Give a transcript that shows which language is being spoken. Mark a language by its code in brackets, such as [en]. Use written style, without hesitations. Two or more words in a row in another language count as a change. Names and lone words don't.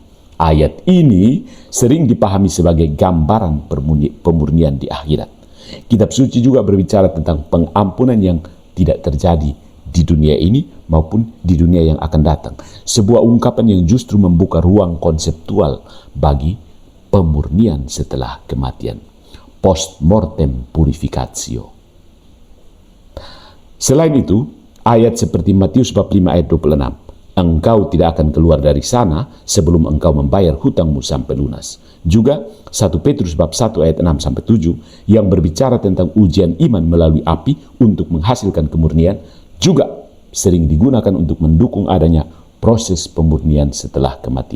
[id] Ayat ini sering dipahami sebagai gambaran pemurnian di akhirat. Kitab suci juga berbicara tentang pengampunan yang tidak terjadi di dunia ini maupun di dunia yang akan datang. Sebuah ungkapan yang justru membuka ruang konseptual bagi pemurnian setelah kematian. [la] Post mortem purificatio. [id] Selain itu, ayat seperti Matius bab 5 ayat 26. Engkau tidak akan keluar dari sana sebelum engkau membayar hutangmu sampai lunas. Juga 1 Petrus bab 1 ayat 6-7 yang berbicara tentang ujian iman melalui api untuk menghasilkan kemurnian juga sering digunakan untuk mendukung adanya proses pemurnian setelah kematian.